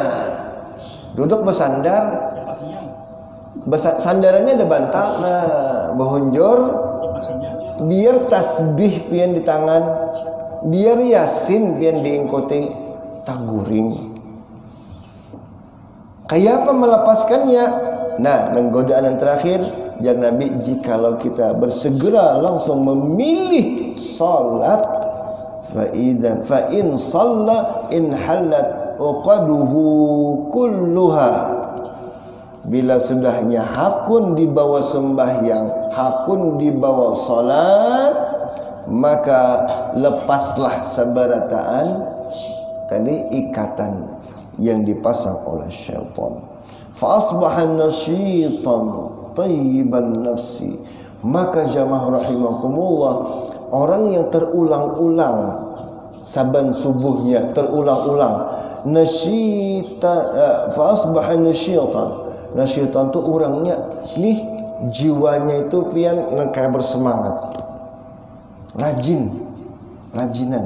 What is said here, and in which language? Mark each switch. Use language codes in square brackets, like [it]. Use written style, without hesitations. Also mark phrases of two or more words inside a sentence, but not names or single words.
[id] Duduk bersandar. [bjn] Sandarannya ada bantal nah, behunjur biar tasbih pian di tangan, biar yasin pian diingkoti, tak guring. Kayak apa melepaskannya? [id] Nah, dan godaan yang terakhir, ya Nabi, jikalau kita bersegera langsung memilih salat, [ar] فإن صلى انحلت عقده كلها. [bjn] Bila sudahnya hakun dibawa sembahyang, hakun dibawa salat, maka lepaslah seberataan tadi ikatan yang dipasang oleh syaitan. [ar] فأصبح نشيطا طيب النفس. [id] Maka jamaah rahimakumullah, orang yang terulang-ulang saban subuhnya terulang-ulang nasyita, [ar] فأصبح نشيطا. [bjn] Nasyitan tu orangnya nih jiwanya itu pian kayak bersemangat, rajinan.